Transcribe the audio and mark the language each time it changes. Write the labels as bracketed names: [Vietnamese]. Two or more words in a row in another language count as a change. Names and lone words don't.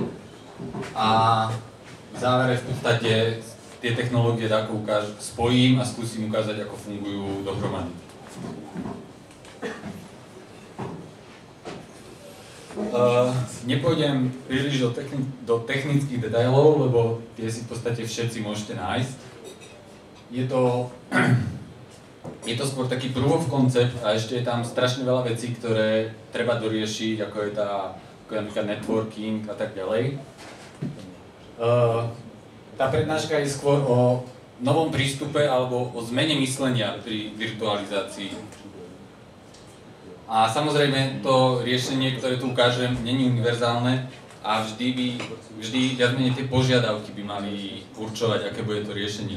[Slovak] A v závere v podstate tie technológie ako spojím a skúsim ukázať, ako fungujú dohromady. Nepôjdem príliš do technických detailov, lebo tie si v podstate všetci môžete nájsť. Je to skôr taký [English] proof of concept [Slovak] a ešte je tam strašne veľa vecí, ktoré treba doriešiť, ako je napríklad networking a tak ďalej. Tá prednáška je skôr o novom prístupe alebo o zmene myslenia pri virtualizácii. A samozrejme to riešenie, ktoré tu ukážem, nie je univerzálne a vždy viac menej tie požiadavky by mali určovať, aké bude to riešenie.